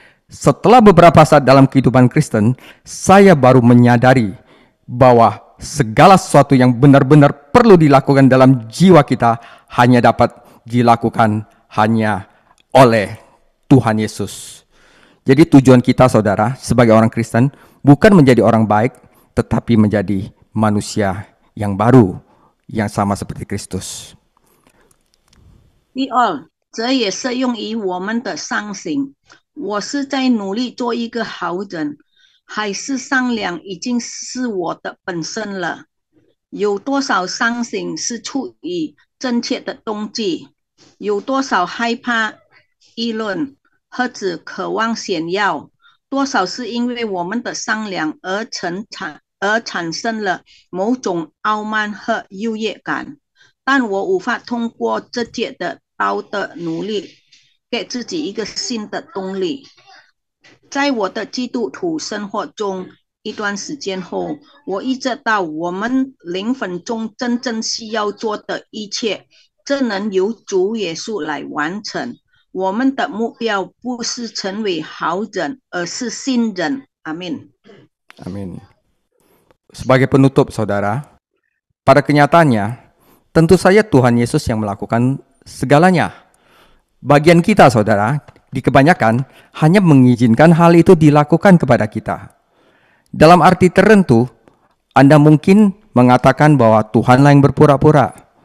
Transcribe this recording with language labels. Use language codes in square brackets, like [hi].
[id] Setelah beberapa saat dalam kehidupan Kristen, saya baru menyadari bahwa segala sesuatu yang benar-benar perlu dilakukan dalam jiwa kita hanya dapat dilakukan hanya oleh Tuhan Yesus. Jadi tujuan kita, saudara, sebagai orang Kristen bukan menjadi orang baik, tetapi menjadi manusia yang baru, yang sama seperti Kristus. [zh] 第二，这也适用于我们的上行。我是在努力做一个好人，还是善良已经是我的本身了？有多少伤心是出于正确的动机？有多少害怕议论，或者渴望炫耀？多少是因为我们的善良而产生了某种傲慢和优越感？但我无法通过直接的道德努力给自己一个新的动力。在我的基督徒生活中一段时间后，我意识到我们灵魂中真正需要做的一切，这能由主耶稣来完成。我们的目标不是成为好人，而是新人。阿门。 [id] Amin. Sebagai penutup, saudara, pada kenyataannya, tentu saja Tuhan Yesus yang melakukan segalanya. Bagian kita, saudara, di kebanyakan hanya mengizinkan hal itu dilakukan kepada kita. Dalam arti tertentu, Anda mungkin mengatakan bahwa Tuhanlah yang berpura-pura.